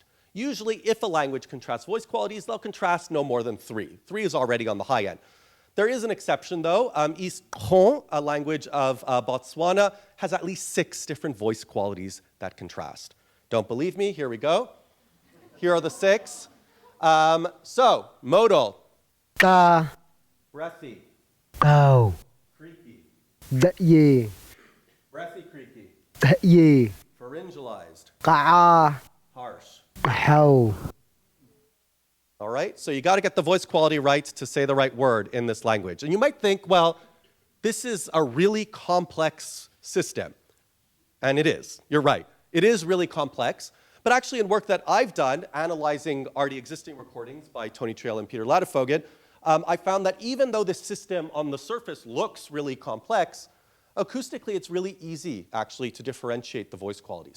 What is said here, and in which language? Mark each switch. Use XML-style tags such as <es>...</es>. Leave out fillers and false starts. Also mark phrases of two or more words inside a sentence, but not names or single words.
<en>Usually, if a language contrasts voice qualities, they'll contrast no more than 3. 3 is already on the high end. There is an exception, though. East Kron, a language of Botswana, has at least 6 different voice qualities that contrast. Don't believe me? Here we go. Here are the 6. So, modal. Ka. Breathy. Cao. Creaky. Ye. Breathy, creaky. Ye. Pharyngalized. Ka. Harsh. How. All right, so you got to get the voice quality right to say the right word in this language. And you might think, well, this is a really complex system. And it is. You're right. It is really complex. But actually, in work that I've done, analyzing already existing recordings by Tony Triel and Peter Ladefoget, I found that even though this system on the surface looks really complex, acoustically, it's really easy, actually, to differentiate the voice qualities.</en>